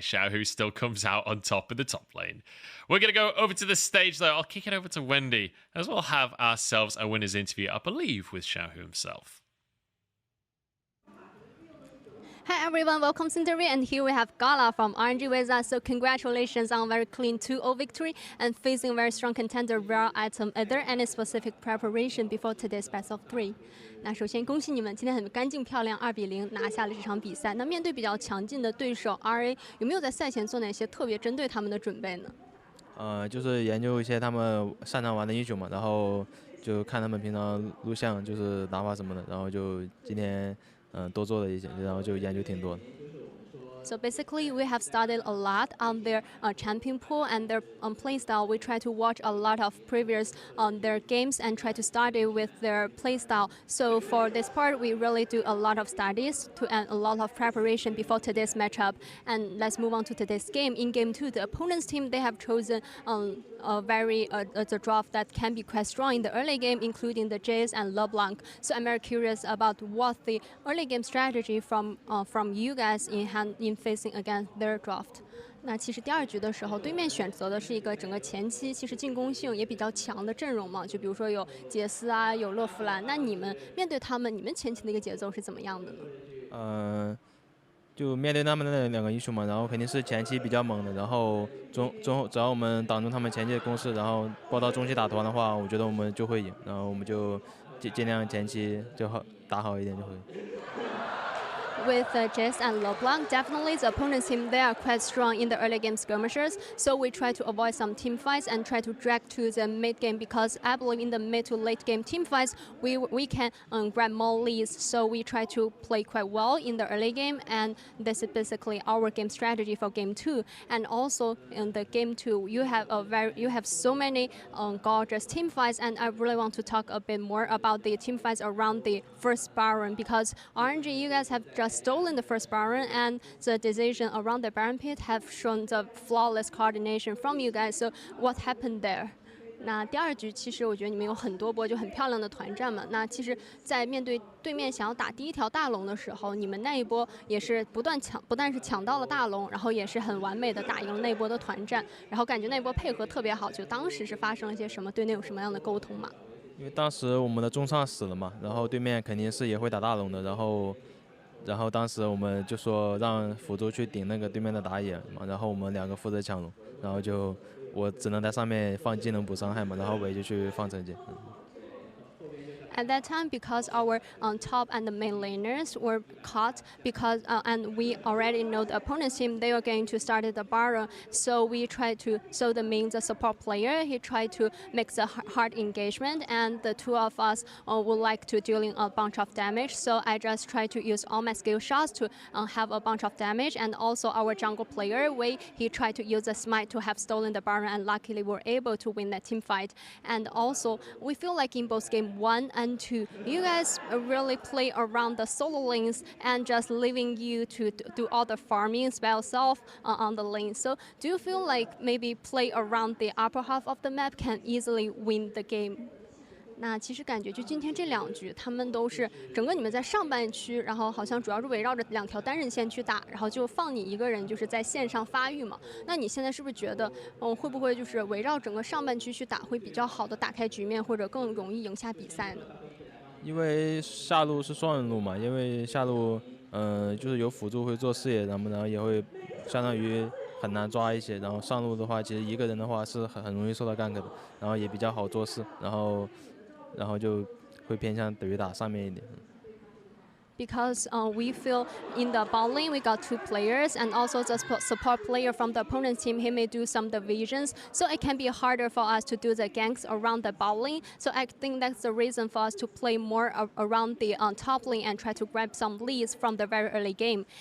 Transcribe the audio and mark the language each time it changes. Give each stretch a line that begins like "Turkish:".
English: Xiaohu still comes out on top in the top lane. We're going to go over to the stage, though. I'll kick it over to Wendy, as we'll have ourselves a winner's interview, I believe, with Xiaohu himself. Hi everyone, welcome to the interview, and here we have Gala from RNG with us. So congratulations on very clean 2-0 victory and facing very strong contender Rare Item. Are there any specific preparation before today's best of 3?
Chinese: 那首先恭喜你们今天很干净漂亮2-0拿下了这场比赛。那面对比较强劲的对手 RA， 有没有在赛前做哪些特别针对他们的准备呢？就是研究一些他们擅长玩的英雄嘛，然后就看他们平常录像，就是打法什么的，然后就今天多做了一些，然后就研究挺多的。
English: So basically, we have studied a lot on their champion pool and their playstyle. We try to watch a lot of previous their games and try to study with their playstyle. So for this part, we really do a lot of studies and a lot of preparation before today's matchup. And let's move on to today's game. In game 2, the opponent's team, they have chosen the draft that can be quite strong in the early game, including the Jace and LeBlanc. So I'm very curious about what the early game strategy from you guys in facing against their draft.
Chinese: 那其实第2局的时候，对面选择的是一个整个前期其实进攻性也比较强的阵容嘛，就比如说有杰斯啊，有勒弗兰。那你们面对他们，你们前期的一个节奏是怎么样的呢？就面对他们的2个英雄嘛，然后肯定是前期比较猛的，然后中后只要我们挡住他们前期的攻势，然后包到中期打团的话，我觉得我们就会赢，然后我们就尽量前期就好打好一点就会。
English: With Jace and LeBlanc, definitely the opponent's team, they are quite strong in the early game skirmishers. So we try to avoid some team fights and try to drag to the mid game because I believe in the mid to late game team fights, we can grab more leads. So we try to play quite well in the early game, and this is basically our game strategy for game 2. And also in the game 2, you have so many gorgeous team fights, and I really want to talk a bit more about the team fights around the first Baron because RNG, you guys have just stolen the first Baron, and the decision around the Baron pit have shown the flawless coordination from you guys. So what happened there?
Chinese: 那第2局其实我觉得你们有很多波就很漂亮的团战嘛。那其实，在面对对面想要打第1条大龙的时候，你们那一波也是不但是抢到了大龙，然后也是很完美的打赢了那一波的团战，然后感觉那一波配合特别好。就当时是发生了些什么？对内有什么样的沟通吗？因为当时我们的中上死了嘛，然后对面肯定是也会打大龙的，然后当时我们就说让辅助去顶那个对面的打野嘛，然后我们2个负责抢龙，然后就我只能在上面放技能补伤害嘛，然后伟就去放惩戒。
English: At that time, because our top and the main laners were caught, and we already know the opponent's team, they were going to start the Baron. So we tried to, the support player, he tried to make the hard engagement, and the 2 of us would like to dealing a bunch of damage. So I just tried to use all my skill shots to have a bunch of damage, and also our jungle player, he tried to use the smite to have stolen the Baron, and luckily we're able to win that team fight. And also, we feel like in both game 1 and 2, you guys really play around the solo lanes and just leaving you to do all the farming by yourself on the lane. So do you feel like maybe play around the upper half of the map can easily win the game?
Chinese: 那其实感觉就今天这2局，他们都是整个你们在上半区，然后好像主要是围绕着2条单人线去打，然后就放你一个人就是在线上发育嘛。那你现在是不是觉得，会不会就是围绕整个上半区去打会比较好的打开局面，或者更容易赢下比赛呢？因为下路是双人路嘛，因为下路就是有辅助会做视野，然后也会相当于很难抓一些，然后上路的话，其实一个人的话是很容易受到 gank 的，然后也比较好做事，然后就会偏向怼打上面一点。
English: because we feel in the bot lane we got 2 players, and also the support player from the opponent's team, he may do some divisions, so it can be harder for us to do the ganks around the bot lane. So I think that's the reason for us to play more around the top lane and try to grab some leads from the very early game.